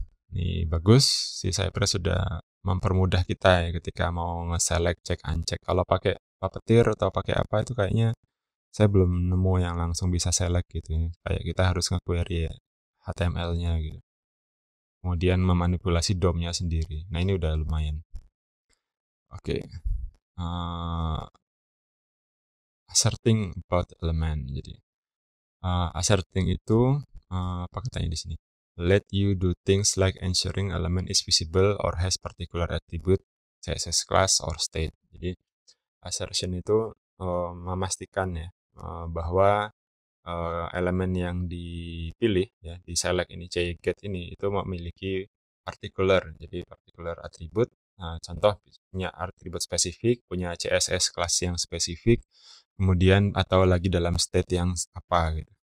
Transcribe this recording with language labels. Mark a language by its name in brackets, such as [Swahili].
[Indonesian] Ini bagus, si Cypress sudah mempermudah kita ya ketika mau nge-select, check, uncheck. Kalau pakai Puppeteer atau pakai apa itu kayaknya saya belum nemu yang langsung bisa select gitu ya. Kayak kita harus nge-query ya, HTML-nya gitu. Kemudian memanipulasi DOM-nya sendiri. Nah ini udah lumayan. Oke. [English] Asserting about element. [Indonesian] Jadi asserting itu apa katanya di sini? [English] Let you do things like ensuring element is visible or has particular attribute, CSS class or state. [Indonesian] Jadi Assertion itu memastikan ya bahwa elemen yang dipilih ya di select ini get ini itu memiliki particular, jadi particular atribut. Contoh punya atribut spesifik, punya CSS kelas yang spesifik, kemudian atau lagi dalam state yang apa gitu.